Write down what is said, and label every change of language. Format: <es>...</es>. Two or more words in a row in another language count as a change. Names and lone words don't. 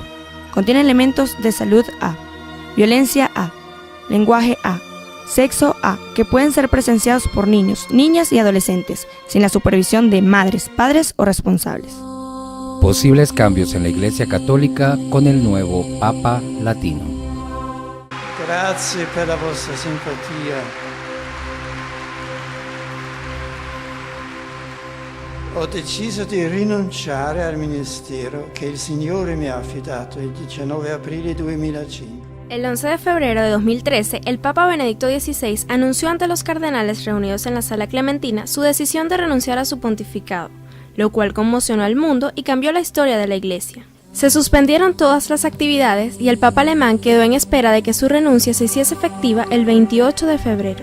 <es>Contiene elementos de salud A, violencia A, lenguaje A, sexo A, que pueden ser presenciados por niños, niñas y adolescentes, sin la supervisión de madres, padres o responsables. Posibles cambios en la Iglesia Católica con el nuevo Papa Latino.</es> <it>Grazie per la vostra simpatia. Ho deciso di rinunciare al ministero che il Signore mi ha affidato il 19 aprile 2005.</it> <es>El 11 de febrero de 2013, el Papa Benedicto XVI anunció ante los cardenales reunidos en la Sala Clementina su decisión de renunciar a su pontificado, lo cual conmocionó al mundo y cambió la historia de la Iglesia. Se suspendieron todas las actividades y el Papa alemán quedó en espera de que su renuncia se hiciese efectiva el 28 de febrero.</es>